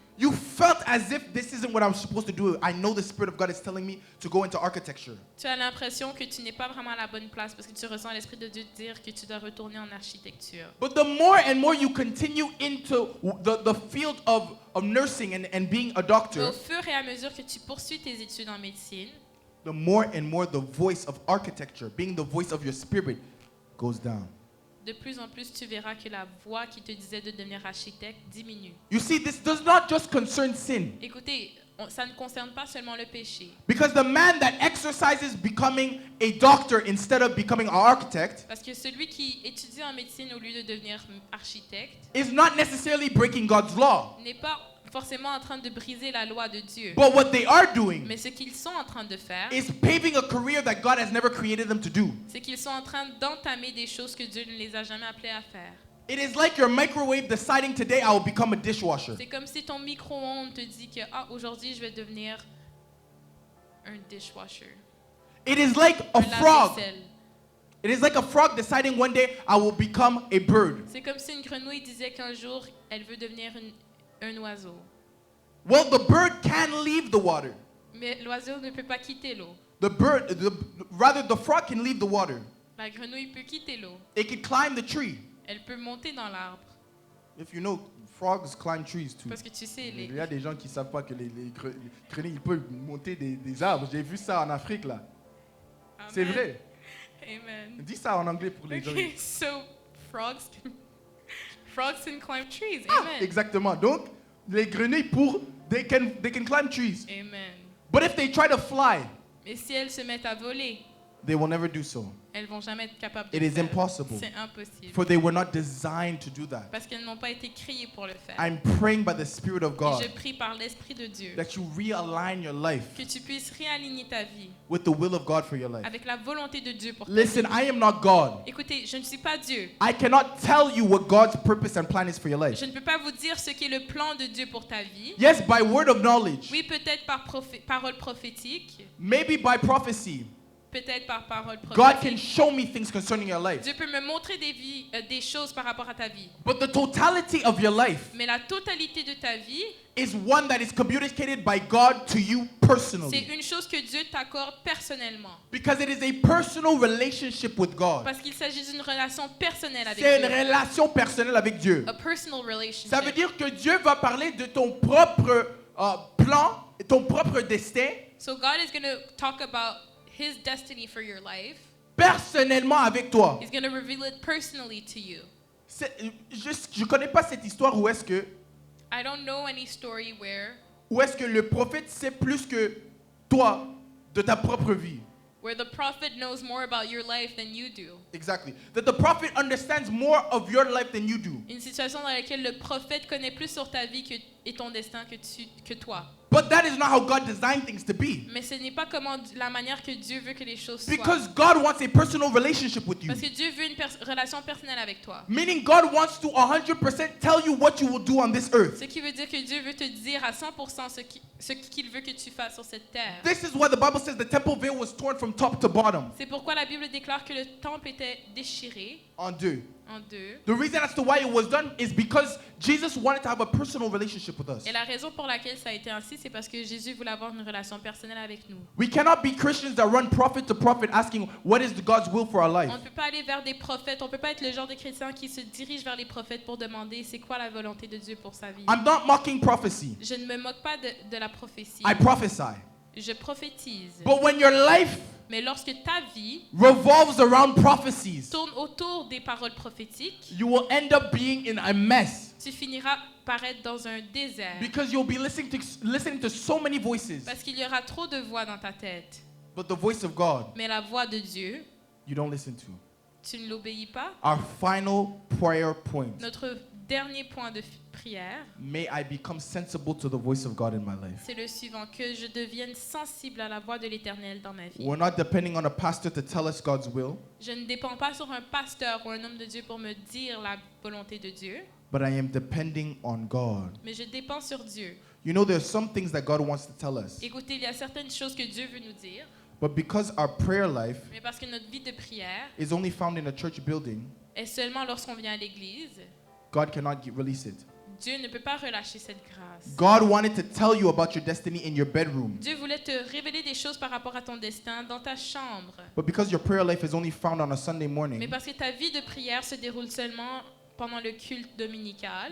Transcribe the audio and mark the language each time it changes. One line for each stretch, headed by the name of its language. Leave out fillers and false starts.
English: you felt as if this isn't what I'm supposed to do. I know the Spirit of God is telling me to go into architecture.
French: tu as l'impression que tu n'es pas vraiment à la bonne place parce que tu ressens l'Esprit de Dieu te dire que tu dois retourner en architecture.
English: But the more and more you continue into the field of nursing and being a
French: Mais
English: doctor,
French: au fur et à mesure que tu poursuis tes études en médecine,
English: the more and more the voice of architecture, being the voice of your spirit, goes down.
French: de plus en plus tu verras que la voix qui te disait de devenir architecte diminue.
English: You see, this does not just concern sin.
French: Écoutez, ça ne concerne pas seulement le péché.
English: Because the man that exercises becoming a doctor instead of becoming an architect
French: Parce que celui qui étudie en médecine au lieu de devenir architecte
English: is not necessarily breaking God's law.
French: n'est pas forcément en train de briser la loi de Dieu.
English: But what they are doing
French: Mais ce qu'ils sont en train de faire,
English: is paving a career that God has never created them to do.
French: c'est qu'ils sont en train d'entamer des choses que Dieu ne les a jamais appelés à faire.
English: It is like your microwave deciding today I will become a dishwasher.
French: C'est comme si ton micro-ondes te dit que aujourd'hui je vais devenir un dishwasher.
English: It is like a
French: Un
English: frog.
French: lave-vaisselle.
English: It is like a frog deciding one day I will become a bird.
French: C'est comme si une grenouille disait qu'un jour elle veut devenir un oiseau.
English: Well, the bird can leave the water.
French: Mais l'oiseau ne peut pas quitter l'eau.
English: Rather the frog can leave the water.
French: La grenouille peut quitter l'eau.
English: It can climb the tree.
French: Elle peut monter dans l'arbre.
English: If you know Frogs climb trees too.
French: Parce que tu sais, Il y a des gens qui ne savent pas que les grenouilles ils peuvent monter des arbres. J'ai vu ça en Afrique là. Amen. C'est vrai. Amen. Dis ça en anglais pour les gens.
English: Okay, so frogs can climb trees. Ah, Amen.
French: exactement. Donc, les grenouilles
English: they can climb trees. Amen. But if they try to fly,
French: Mais si elles se mettent à voler,
English: they will never do so.
French: elles vont jamais être capables de
English: It
French: le
English: is
French: faire.
English: impossible.
French: C'est impossible.
English: For they were not designed to do that.
French: Parce qu'elles n'ont pas été créées pour le faire.
English: I'm praying by the Spirit of
French: Et
English: God
French: je prie par l'Esprit de Dieu
English: that you realign your life
French: que tu puisses réaligner ta vie
English: with the will of God for your life.
French: avec la volonté de Dieu pour ta
English: Listen,
French: vie.
English: I am not God.
French: Écoutez, je ne suis pas Dieu.
English: I cannot tell you what God's purpose and plan is for your life.
French: Je ne peux pas vous dire ce qu'est le plan de Dieu pour ta vie.
English: Yes, by word of knowledge,
French: Oui, peut-être par parole prophétique,
English: maybe by prophecy.
French: peut-être par parole
English: God
French: prophétique.
English: can show me things concerning your life.
French: Dieu peut me montrer des choses par rapport à ta vie.
English: But the totality of your life
French: Mais la totalité de ta vie,
English: is one that is communicated by God to you
French: c'est
English: personally.
French: une chose que Dieu t'accorde personnellement.
English: Because it is a personal relationship with God.
French: Parce qu'il s'agit d'une relation personnelle avec C'est une Dieu. relation personnelle avec Dieu.
English: A personal relationship.
French: Ça veut dire que Dieu va parler de ton propre plan, ton propre destin,
English: So God is going to talk about His destiny for your life.
French: personnellement avec toi.
English: He's going to reveal it personally to you.
French: Je connais pas cette histoire où est-ce que
English: I don't know any story where
French: le prophète sait plus que toi de ta propre vie.
English: the prophet knows more about your life than you do. Exactly. That the prophet understands more of your life than you do.
French: Une situation dans laquelle le prophète connaît plus sur ta vie et ton destin que toi.
English: But that is not how God designed things to be.
French: Mais ce n'est pas la manière que Dieu veut que les choses soient.
English: Because God wants a personal relationship with you.
French: Parce que Dieu veut une relation personnelle avec toi.
English: Meaning God wants to 100% tell you what you will do on this earth.
French: Ce qui veut dire que Dieu veut te dire à 100% ce qu'il veut que tu fasses sur cette terre.
English: This is why the Bible says the temple veil was torn from top to bottom.
French: C'est pourquoi la Bible déclare que le temple était déchiré En deux. en deux.
English: The reason as to why it was done is because Jesus wanted to have a personal relationship with us.
French: Et la raison pour laquelle ça a été ainsi, c'est parce que Jésus voulait avoir une relation personnelle avec nous.
English: We cannot be Christians that run prophet to prophet asking what is God's will for our life.
French: On ne peut pas aller vers des prophètes, on ne peut pas être le genre de chrétien qui se dirige vers les prophètes pour demander c'est quoi la volonté de Dieu pour sa vie.
English: I'm not mocking prophecy.
French: Je ne me moque pas de la prophétie.
English: I prophesy.
French: Je prophétise.
English: But when your life
French: Mais lorsque ta vie
English: revolves around prophecies,
French: tourne autour des paroles prophétiques,
English: you will end up being in a mess.
French: tu finiras par être dans un désert.
English: Because you'll be listening to so many voices.
French: Parce qu'il y aura trop de voix dans ta tête.
English: But the voice of God,
French: Mais la voix de Dieu,
English: you don't listen to.
French: tu ne l'obéis pas.
English: Our final prayer point.
French: Notre dernier point de prière,
English: May I become sensible to the voice of God in my life.
French: c'est le suivant, que je devienne sensible à la voix de l'Éternel dans ma vie.
English: We're not depending on a pastor to tell us God's will,
French: Je ne dépends pas sur un pasteur ou un homme de Dieu pour me dire la volonté de Dieu,
English: but I am depending on God.
French: mais je dépends sur Dieu.
English: You know, there's some things that God wants to tell us,
French: Écoutez, il y a certaines choses que Dieu veut nous dire,
English: but because our prayer life
French: mais parce que notre vie de prière
English: is only found in a church building,
French: est seulement lorsqu'on vient à l'église,
English: God cannot release it.
French: Dieu ne peut pas relâcher cette grâce.
English: God wanted to tell you about your destiny in your bedroom,
French: Dieu voulait te révéler des choses par rapport à ton destin dans ta chambre.
English: but because your prayer life is only found on a Sunday
French: Mais
English: morning,
French: parce que ta vie de prière se déroule seulement pendant le culte dominical,